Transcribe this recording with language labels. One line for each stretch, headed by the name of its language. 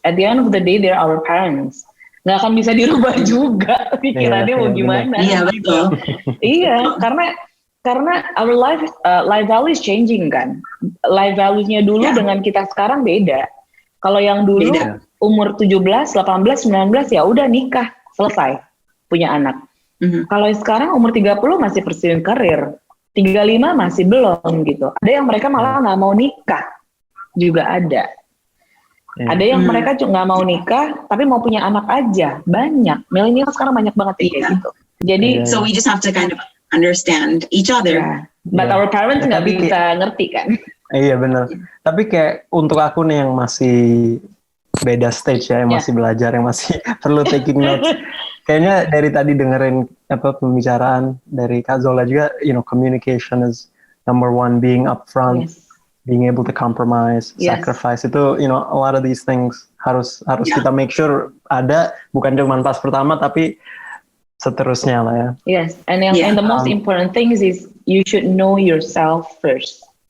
English: At the end of the day, they're our parents.
Indonesian: Nggak akan bisa dirubah juga pikirannya mau gimana. Iya betul. Iya, karena
English: our life value is changing
Indonesian: kan. Life value-nya dulu dengan kita sekarang beda. Kalau yang dulu umur 17, 18, 19 ya udah nikah, selesai, punya anak. Kalau sekarang umur 30 masih pursuing karir, 35 masih belum gitu. Ada yang mereka malah nggak mau nikah, juga ada. Ada yang mereka nggak mau nikah, tapi mau punya anak aja. Banyak. Milenial sekarang banyak banget kayak gitu. Jadi,
English: so we just have to kind of understand each other. But our parents
Indonesian: nggak bisa ngerti kan. Iya benar. Tapi kayak untuk aku nih yang masih beda stage ya, yang masih belajar, yang masih perlu
English: taking notes.
Indonesian: Kayaknya dari tadi dengerin pembicaraan dari Kak Zola juga,
English: communication is number one, being upfront, Yes. being able to compromise, Yes.
Indonesian: sacrifice, itu
English: a lot of these things
Indonesian: harus kita
English: make sure
Indonesian: ada, bukan cuma pas pertama tapi seterusnya lah ya.
English: Yes, and the most important thing is you should know yourself first.